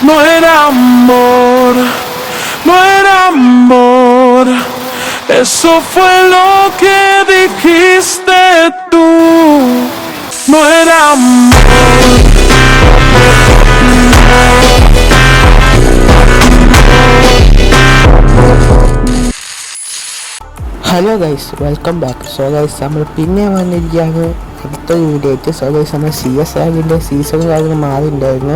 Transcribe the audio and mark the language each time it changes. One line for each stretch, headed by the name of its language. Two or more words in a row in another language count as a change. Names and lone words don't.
Spanish: No era amor, no era amor. Eso fue lo que dijiste tú. No era amor.
English: Hello guys, welcome back. so guys,
Malayalam: നമ്മൾ പിന്നെ വന്നിരിക്കുകയാണ് അടുത്തൊരു വീഡിയോ ആയിട്ട്.
English: so guys,
Malayalam: നമ്മൾ CSIൻ്റെ സീസൺ കാര്യങ്ങൾ മാറിയിട്ടുണ്ടായിരുന്നു.